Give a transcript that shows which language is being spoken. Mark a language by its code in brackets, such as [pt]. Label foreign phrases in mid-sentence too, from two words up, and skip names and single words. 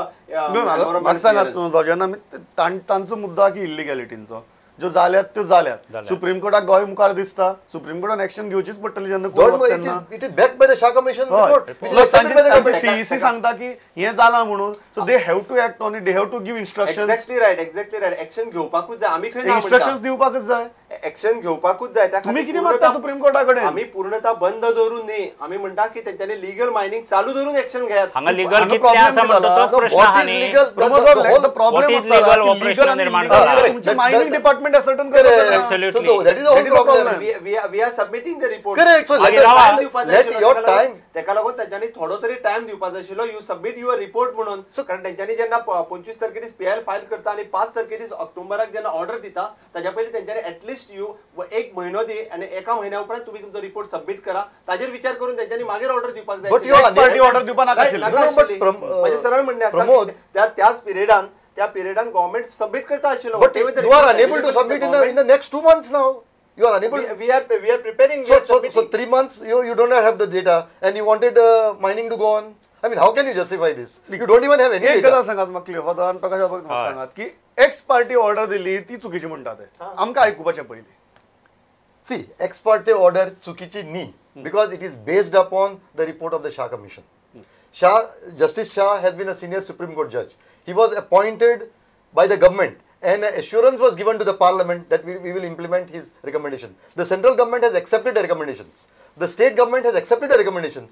[kok] म्हाका सांगात जेन्ना तांचो मुद्दा की इलिगॅलिटींचो ज्यो जाल्यात त्यो जाल्यात सुप्रीम कोर्टाक गोंय मुखार दिसता सुप्रीम कोर्टान एक्शन घेवचीच पडटली जेन्ना [en] It is back by the Shah Commission [kok] सीईसी सांगता की हे जाला म्हणून [en] So they have to act on it they have to give instructions Exactly right [kok] एक्शन घेवपाकूच जाय आमी खंय इन्स्ट्रक्शन्स दिवपाकच जाय एक्शन घेवपाकूच जाय [mr] तुम्ही किती मागता सुप्रीम कोर्टाकडे [kok] आम्ही पूर्णतः बंद दवरून न्ही आम्ही म्हणटा की त्यांच्यानी लीगल मायनिंग चालू धरून एक्शन घेयात हांगा लीगल कितले आसा म्हणटा तो प्रश्न आहा न्ही प्रॉब्लेम लीगल निर्माण तुमचे मायनिंग डिपार्टमेंट असर्टन [en] Absolutely. So that is the whole problem. We are submitting the report. Correct. So let your time. तेका लागून त्यांच्यानी थोडो तरी टाइम दिवपाक जाय आशिल्लो you submit your report म्हणून कारण त्यांच्यानी जेन्ना 25 तारखेर पीएल फायल करता आणि 5 तारखेर ऑक्टोबराक जेन्ना ऑर्डर दिता ताच्या पयलीं त्यांच्यानी at least you एक महिनो दी आणि एका महिन्या उपरांत तुम्ही तुमचो रिपोर्ट सबमिट करा ताजेर विचार करून त्यांच्यानी मागीर ऑर्डर दिवपाक जाय But you party order दिवपाक नाका आशिल्ली म्हणजे सरळ म्हणणे आसा त्याच पिरियडान त्या पिरियडान गव्हर्नमेंट सबमिट करता आशिल्लो But you are unable to submit in the next 2 months now. You are unable. We are preparing. So 3 months you don't have the data and you wanted mining to go on. I mean, how can you justify this? You don't even have any एक data. [kok] गजाल सांगात म्हाका क्लियर फॉर प्रकाश बाबा म्हाका सांगात की [en] ex parte order [kok] दिली ती चुकीची म्हणटात आमकां आयकुपाचें पयलीं [en] See, ex parte order [kok] चुकीची न्ही [en] because it is based upon the report of the Shah Commission. Justice Shah has been a senior Supreme Court judge. He was appointed by the government and assurance was given to the parliament that we will implement his recommendation. The central government has accepted the recommendations. The state government has accepted the recommendations.